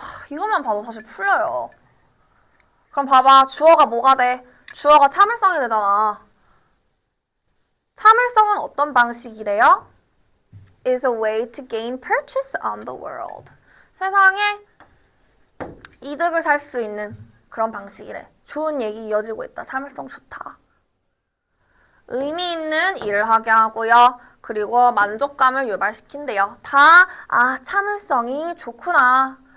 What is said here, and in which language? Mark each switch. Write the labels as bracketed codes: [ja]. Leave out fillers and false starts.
[ko] 이것만 봐도 사실 풀려요. 그럼 봐봐. 주어가 뭐가 돼? 주어가 참을성이 되잖아. 참을성은 어떤 방식이래요? [en] is a way to gain purchase on the world. [ko] 세상에 이득을 살 수 있는 그런 방식이래. 좋은 얘기 이어지고 있다. 참을성 좋다. 의미 있는 일을 하게 하고요. 그리고 만족감을 유발시킨대요. 다 참을성이 좋구나.